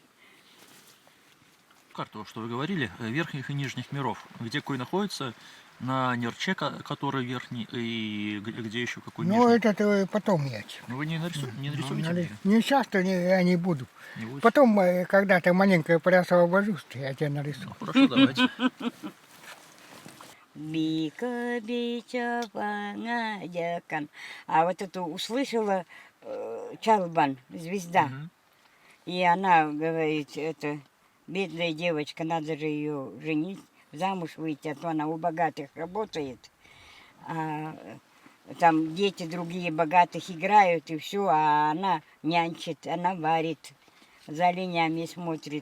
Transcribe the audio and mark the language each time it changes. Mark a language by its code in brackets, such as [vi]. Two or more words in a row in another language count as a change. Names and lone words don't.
[ru] Карту, что вы говорили, верхних и нижних миров, где какой находится, на Нерче, который верхний, и где еще какой Ну, нижний. это потом я. Ну, вы не нарисуете мне? Не часто я не буду. Не будете? Потом, когда ты маленько приосвобожусь, я тебя нарисую. Ну, хорошо, давайте. [evn] Бика бича панадякан. [ru] А вот эту услышала Чалбан, звезда. Мгм. И она говорит, это бедная девочка, надо же ее женить, замуж выйти, а то она у богатых работает. А там дети другие богатых играют и все, а она нянчит, она варит, за оленями смотрит.